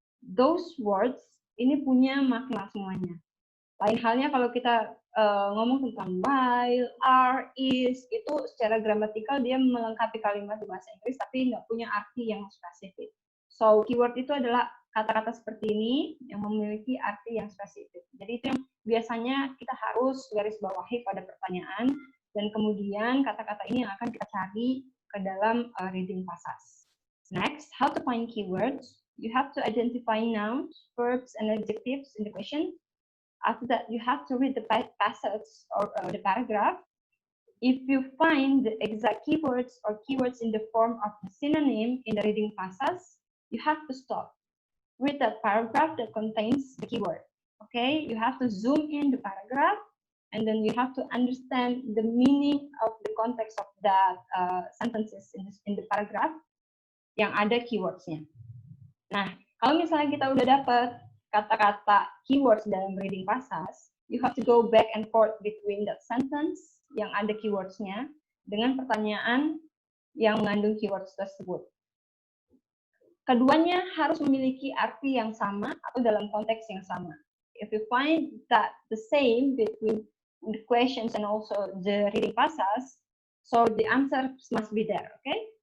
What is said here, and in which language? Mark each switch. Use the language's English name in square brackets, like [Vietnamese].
[English] Those words [Indonesian] ini punya makna semuanya. Lain halnya kalau kita ngomong tentang while, are, is, itu secara gramatikal dia melengkapi kalimat di bahasa Inggris tapi nggak punya arti yang spesifik. So, keyword itu adalah kata-kata seperti ini yang memiliki arti yang spesifik. Jadi itu yang biasanya kita harus garis bawahi pada pertanyaan dan kemudian kata-kata ini yang akan kita cari ke dalam reading passage. [English] Next, how to find keywords? You have to identify nouns, verbs, and adjectives in the question. After that, you have to read the passage or the paragraph. If you find the exact keywords or keywords in the form of the synonym in the reading passage, you have to stop. Read that paragraph that contains the keyword. Okay, you have to zoom in the paragraph and then you have to understand the meaning of the context of that sentences in the paragraph [Indonesian] yang ada keywords-nya. Nah, kalau misalnya kita udah dapat kata-kata keywords dalam reading passage, [English] you have to go back and forth between that sentence [Indonesian] yang ada keywords-nya dengan pertanyaan yang mengandung keywords tersebut. Keduanya harus memiliki arti yang sama atau dalam konteks yang sama. [English] If you find that the same between the questions and also the reading passage, so the answer must be there, okay?